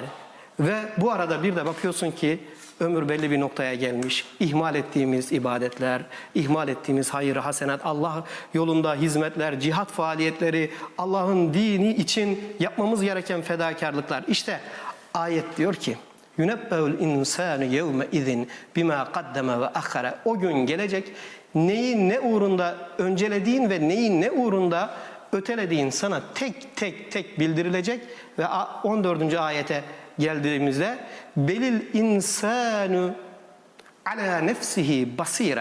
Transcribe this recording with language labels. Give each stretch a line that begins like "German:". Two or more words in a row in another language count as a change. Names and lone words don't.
Turkish: Ve bu arada bir de bakıyorsun ki ömür belli bir noktaya gelmiş. İhmal ettiğimiz ibadetler, ihmal ettiğimiz hayır, hasenat, Allah yolunda hizmetler, cihat faaliyetleri, Allah'ın dini için yapmamız gereken fedakarlıklar. İşte ayet diyor ki
Arabic: يُنَبَّهُ الْاِنْسَانُ يَوْمَ اِذٍ بِمَا قَدَّمَ وَاَخَّرَ.
Turkish: O gün gelecek neyi ne uğrunda öncelediğin ve neyi ne uğrunda ötelediğin sana tek tek bildirilecek. Ve 14. ayete geldiğimizde
Arabic: بَلِ الْإِنْسَانُ عَلَى نَفْسِهِ بَصِيرَةٌ.